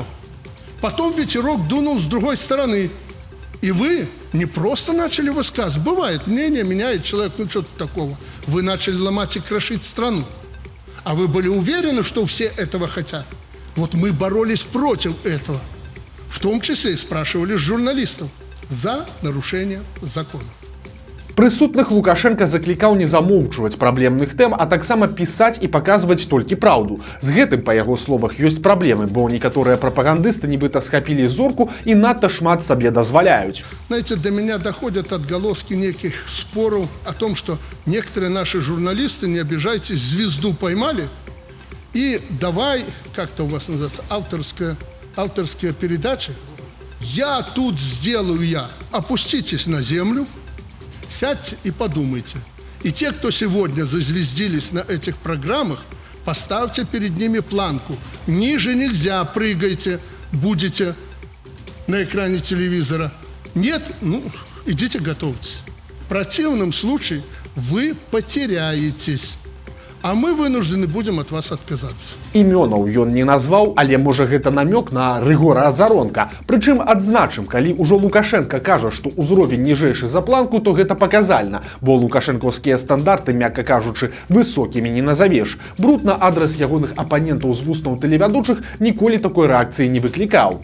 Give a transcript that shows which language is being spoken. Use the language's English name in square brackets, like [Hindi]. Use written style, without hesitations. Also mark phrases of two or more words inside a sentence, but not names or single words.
[Russian] Потом ветерок дунул с другой стороны. И вы не просто начали высказывать. Бывает, мнение меняет человек, ну что-то такого. Вы начали ломать и крошить страну. А вы были уверены, что все этого хотят? Вот мы боролись против этого. В том числе и спрашивали журналистов за нарушение закона. [Belarusian] Прысутных Лукашенко заклікаў не замоўчваць праблемных тэм, а таксама пісаць і паказваць толькі праўду. З гэтым, па яго словах, ёсць праблемы, бо некаторыя прапагандысты нібыта схапілі зорку і надта шмат сабе дазваляюць. [Russian] Знаете, до меня доходят отголоски неких споров о том, что некоторые наши журналисты, не обижайтесь, звезду поймали и давай, как-то у вас называется, авторская передача. Я тут сделаю я. Опуститесь на землю. Сядьте и подумайте. И те, кто сегодня зазвездились на этих программах, поставьте перед ними планку. Ниже нельзя, прыгайте, будете на экране телевизора. Нет, ну, идите готовьтесь. В противном случае вы потеряетесь. А мы вынуждены будем от вас отказаться. [Belarusian] Імёнаў ён не назваў, але можа гэта намёк на Рыгора Азаронка. Прычым адзначым, калі ўжо Лукашенко кажа, што ўзровень ніжэйшы за планку, то гэта паказальна, бо лукашэнкаўскія стандарты, мякка кажучы, высокімі не назавеш. Бруд на адрас ягоных апанентаў з вуснаў тэлевядучых ніколі такой рэакцыі не выклікаў.